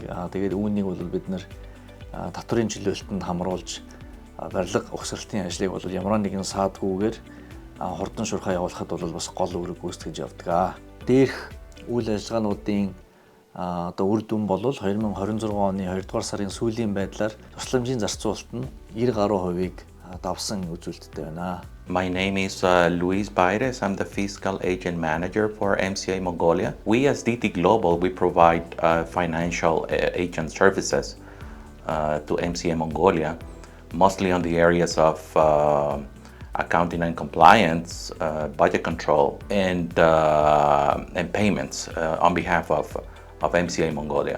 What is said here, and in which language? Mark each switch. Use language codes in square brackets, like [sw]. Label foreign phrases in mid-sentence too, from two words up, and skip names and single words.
[mn] Тэгээд үүнийг бол бид нар татврын чөлөөлтөнд хамруулж барилга угсралтын ажлыг бол ямар нэгэн саадгүйгээр хурдан шуурхай явуулахад бол бас гол үүрэг гүйцэтгэж явдаг. Дээрх үйл ажиллагаануудын үр дүн бол 2026 оны 2 дугаар сарын сүүлийн байдлаар тусламжийн зарцуулалт нь 90% давсан үзүүлэлттэй байна. [en] My name is Luis Baires. I'm the Fiscal Agent Manager for MCA Mongolia. We as DT Global, we provide financial agent services to MCA Mongolia, mostly on the areas of accounting and compliance, budget control, and payments on behalf of MCA Mongolia.